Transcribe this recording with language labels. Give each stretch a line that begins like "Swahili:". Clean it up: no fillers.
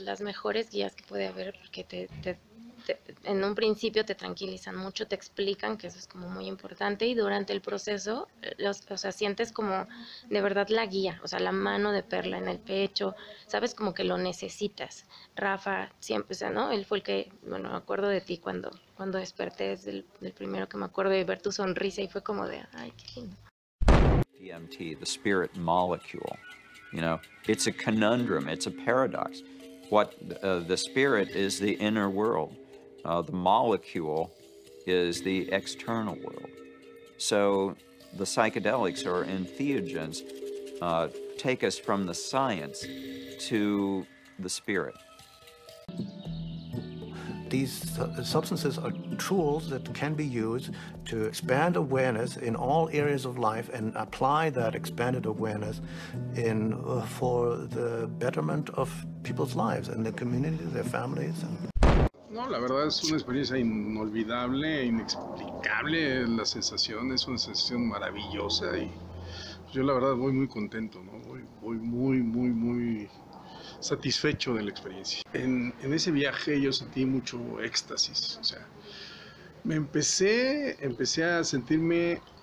Spanish: Las mejores guías que puede haber, porque en un principio te tranquilizan mucho, te explican que eso es como muy importante, y durante el proceso, o sea, sientes como de verdad la guía, o sea, la mano de Perla en el pecho, sabes como que lo necesitas. Rafa siempre, o sea, ¿no? Él fue el que, bueno, me acuerdo de ti cuando desperté, es el primero que me acuerdo de ver tu sonrisa y fue como de, ay, qué lindo.
English: DMT, the spirit molecule, you know, it's a conundrum, it's a paradox. What the spirit is the inner world. The molecule is the external world. So the psychedelics or entheogens take us from the science to the spirit. These substances are tools that can be used to expand awareness in all areas of life and apply that expanded awareness for the betterment of people's lives and their communities, their families.
Spanish: No, la verdad es una experiencia inolvidable, inexplicable. La sensación es una sensación maravillosa y yo la verdad voy muy contento, ¿no? Voy muy satisfecho de la experiencia. En ese viaje yo sentí mucho éxtasis, o sea, empecé a sentirme